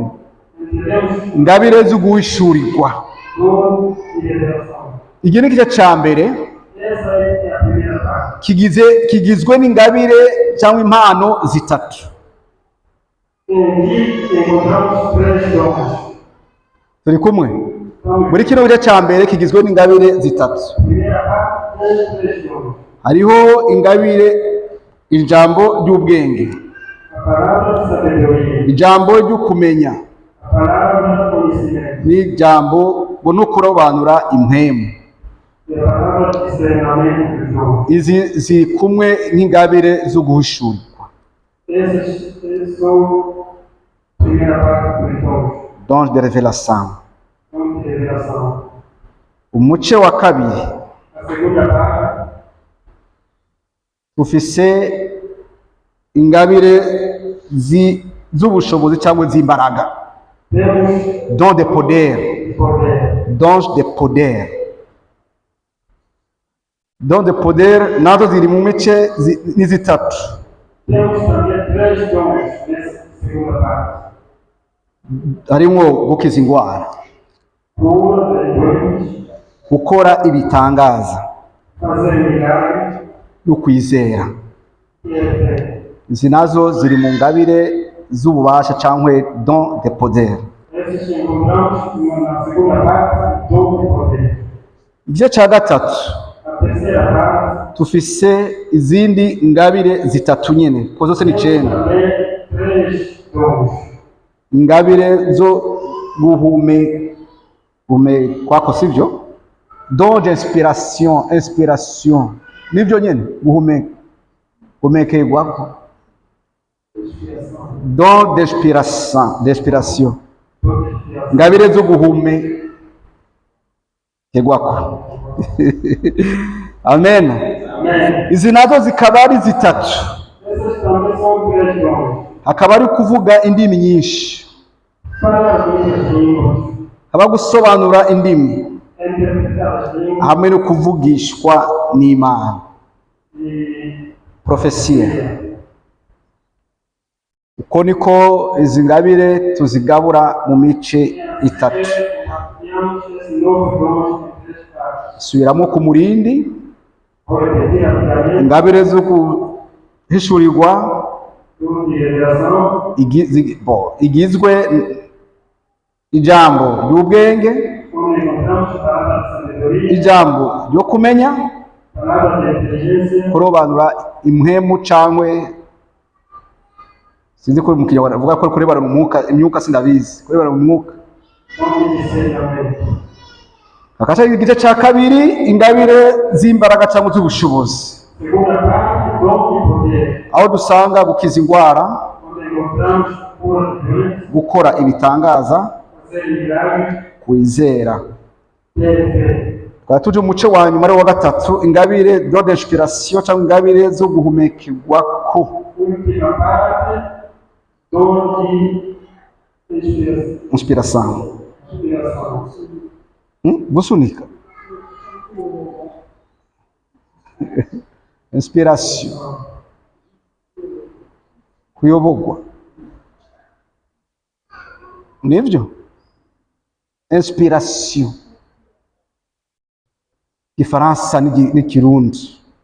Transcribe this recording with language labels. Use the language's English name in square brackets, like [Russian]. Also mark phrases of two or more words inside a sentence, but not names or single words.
[Portuguese] Entendemos? [Rundi] Ingabire zo guhishurirwa, [Portuguese] Dom de revelação. [Rundi] iki ni igice ca mbere [Portuguese] Essa é a primeira parte. [Rundi] kigizwe n'ingabire cyangwa impano zitatu. [Portuguese] Aqui encontramos três dons. [Rundi] Turi kumwe? [Portuguese] Então, [Rundi] Muri kino gice ca mbere kigizwe n'ingabire zitatu. [Portuguese] a primeira parte tem três dons. [Rundi] Hariho ingabire, ijambo ry'ubwenge, [Portuguese] A palavra de sabedoria, [Rundi] ijambo ryo kumenya, [Portuguese] a palavra de conhecimento [Rundi] n'ijambo ngo no kurobanura impwemu. [Portuguese] e a palavra de discernimento dos dons. [Rundi] Izi ziri kumwe n'ingabire zo guhishurirwa, [Portuguese] Esses são a primeira parte dos dons. [French] don de revelation. [Portuguese] Dom de revelação. [Rundi] Umuce wa kabiri [Portuguese] A segunda parte, [Rundi] ufise ingabire z'ubushobozi cyangwa z'imbaraga, [Portuguese] temos [French] don de poder, [Portuguese] o poder. [French] don de poder. Don de poder [Rundi] nazo ziri mu mice ni zitatu. [Portuguese] Temos também três dons nessa segunda parte. [Rundi] Harimwo gukiza indwara, [Portuguese] Cura de doentes, [Rundi] gukora ibitangaza [Portuguese] fazer milagres [Rundi] no kwizera. [Portuguese] e a fé. [Rundi] Izi nazo ziri mu ngabire z'ububasha cyangwa [French] don de poder. [Portuguese] Esses encontramos na segunda parte, dom de poder. [Rundi] Igice cya gatatu [Portuguese] A terceira parte, [Rundi] tufise izindi ngabire zitatu nyene, kuko zose ni [Portuguese] temos 9. também três dons. [Rundi] Ingabire zo guhumekwako, sivyo? [French] Don de inspiration [Rundi] nivyo nyene, guhumekerwako. [French] Don de inspiration, [Portuguese] Dom de inspiração. [Rundi] ngabire zo guhumekerwako. Amen. [Portuguese] Amém. [Rundi] Izi nazo zikaba ari zitatu, [Portuguese] Essas também são três dons. [Rundi] hakaba ari kuvuga indimi nyinshi, [Portuguese] Falar muitas línguas, [Rundi] haba gusobanura indimi, [Portuguese] interpretar as línguas [Rundi] hamwe no kuvugishwa n'Imana, [Portuguese] e [Rundi] profesia. Uko niko izi ngabire tuzigabura mu mice itatu. [Portuguese] mapeamos esses novos dons em três partes. [Rundi] Subiramo ku murindi, [Portuguese] Vou repetir rapidamente. [Rundi] ingabire zo guhishurirwa [Portuguese] Dom de revelação, [Rundi] igizwe ijambo ry'ubwenge, [Portuguese] onde encontramos a palavra de sabedoria, [Rundi] ijambo ryo kumenya, [Portuguese] palavra de inteligência, [Rundi] kurobanura impwemu cangwe sinzi ko mu kinyarwanda bavuga ko kurebarana umwuka, imyuka sindabizi, kurebarana umwuka. [Portuguese] dom de discernimento. [Rundi] Akaca igice cya kabiri ingabire z'imbaraga cyangwa z'ubushobozi, [Portuguese] Segunda parte, dom e poder. [Rundi] aho dusanga gukiza indwara, [Portuguese] Onde encontramos cura de doenças, [Rundi] gukora ibitangaza, [Portuguese] fazer milagres, [Rundi] kwizera. [Portuguese] ter fé. [Rundi] Twari tuje mu muce wa nyuma ari wa gatatu, ingabire [French] do d'inspiration [Rundi] cyangwa ingabire zo guhumekerwako, [Portuguese] Última parte, dom de inspiração. [Rundi] inspiration. Gusunika. Inspiration. Kuyobogwa. Nivyo? Inspiration. Ifaransa n'ikirundi.